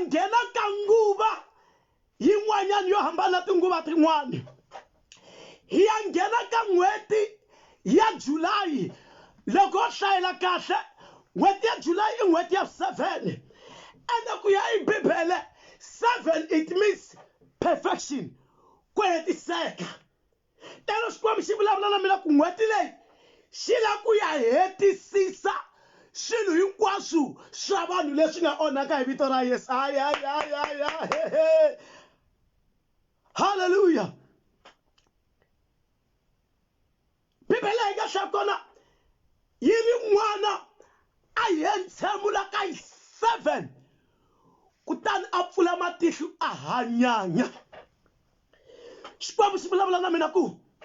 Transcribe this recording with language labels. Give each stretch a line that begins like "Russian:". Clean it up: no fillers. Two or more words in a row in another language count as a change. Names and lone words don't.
Tsonga: nghena ka nguva yin'wanyana yo hambana tinguva tin'wani hi ya nghena ka n'hweti ya July loko o hlayela kahle n'hweti ya July i n'hweti ya 7 ende ku ya hi bibele 7
English: it means perfection
Tsonga: ku hetiseka telo xikwembu xi vulavula na mina ku n'hweti leyi xi la ku ya hetisisa swilo hinkwaswo swa vanhu leswi nga onhaka hi vito ra Yesu hallelujah bibele yi nga hlaya kona yi ri n'wana a hentshemula ka 7 kutani a pfula matihlo a hanyanya xikwembu xi vulavula na mina ku